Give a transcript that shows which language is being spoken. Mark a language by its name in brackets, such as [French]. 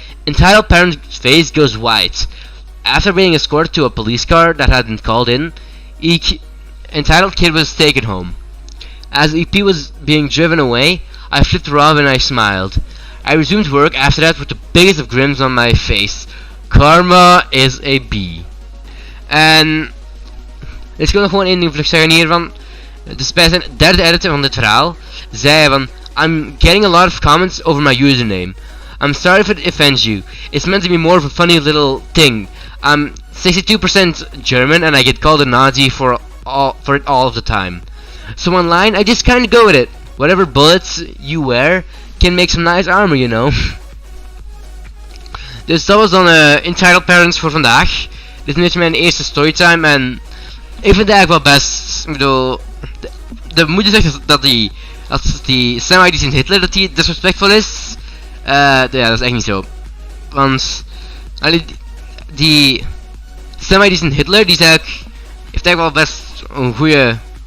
[English] Entitled parent's face goes white. After being escorted to a police car that had been called in, entitled kid was taken home. As EP was being driven away, I flipped her off and I smiled. I resumed work after that with the biggest of grins on my face. Karma is a bee. [Dutch] En dus ik wil nog gewoon één ding vlug zeggen hiervan. Dus bij zijn derde editor van dit verhaal zei van: [English] I'm getting a lot of comments over my username. I'm sorry if it offends you. It's meant to be more of a funny little thing. I'm 62% German and I get called a Nazi for it all of the time. So online I just kinda go with it. Whatever bullets you wear can make some nice armor, you know. [Dutch] Dus dat was dan Entitled Parents voor vandaag. Dit is net mijn eerste storytime en ik vind het eigenlijk wel best. Ik bedoel, de moeder zegt dat die semi die Sint Hitler dat die disrespectvol is. Ja, dat is echt niet zo. Want die semi die Sint Hitler die heeft eigenlijk wel best een goede.